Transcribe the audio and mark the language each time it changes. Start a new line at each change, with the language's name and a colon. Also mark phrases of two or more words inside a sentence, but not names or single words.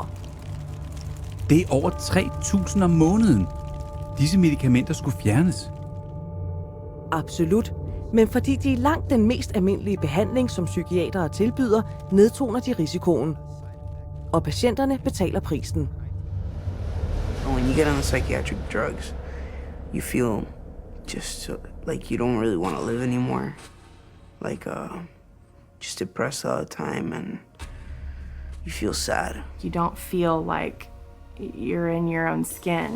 Danish: Det er over 3.000 om måneden. Disse medicamenter skulle fjernes. Absolut. Men fordi de er langt den mest almindelige behandling, som psykiatere tilbyder, nedtoner de risikoen. Og patienterne betaler prisen.
English: When you get on psychiatric drugs, you feel just like you don't really want to live anymore. Like just depressed all the time, and you feel sad. You don't feel like you're in your own skin.